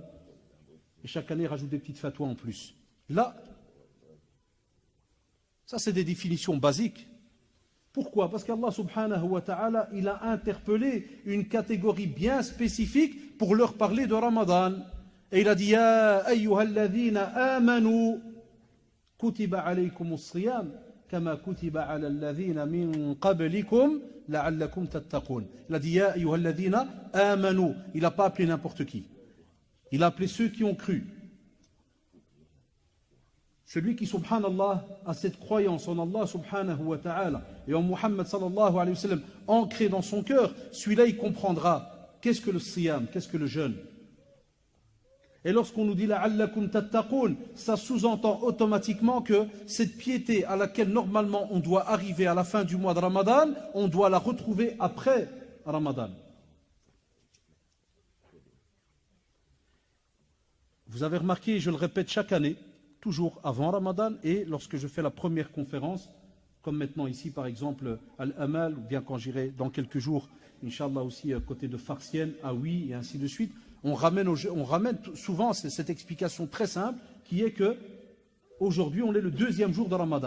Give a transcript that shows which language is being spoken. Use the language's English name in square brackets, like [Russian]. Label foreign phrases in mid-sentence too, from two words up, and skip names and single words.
[French] Et chaque année, ils rajoutent des petites fatwas en plus. Là, ça, c'est des définitions basiques. Pourquoi? Parce qu'Allah [Arabic] سبحانه وتعالى, [French] il a interpellé une catégorie bien spécifique pour leur parler de Ramadan. Et il a dit, [Arabic] يا أيها الذين آمنوا كتب عليكم الصيام كما كتب على الذين من قبلكم لعلكم تتقون. [French] Il a dit, [Arabic] يا أيها الذين آمنوا. [French] Il n'a pas appelé n'importe qui. Il a appelé ceux qui ont cru. Celui qui, subhanallah, a cette croyance en Allah [Arabic] سبحانه وتعالى [French] et en Muhammad [Arabic] صلى الله عليه وسلم [French] ancré dans son cœur, celui-là il comprendra qu'est-ce que le siyam, qu'est-ce que le jeûne. Et lorsqu'on nous dit [Arabic] لعلكم تتقون, [French] ça sous-entend automatiquement que cette piété à laquelle normalement on doit arriver à la fin du mois de Ramadan, on doit la retrouver après Ramadan. Vous avez remarqué, je le répète chaque année, toujours avant Ramadan et lorsque je fais la première conférence, comme maintenant ici par exemple Al-Amal, ou bien quand j'irai dans quelques jours, Inch'Allah aussi côté de Farsienne, Aoui et ainsi de suite, on ramène souvent cette explication très simple qui est que aujourd'hui on est le deuxième jour de Ramadan.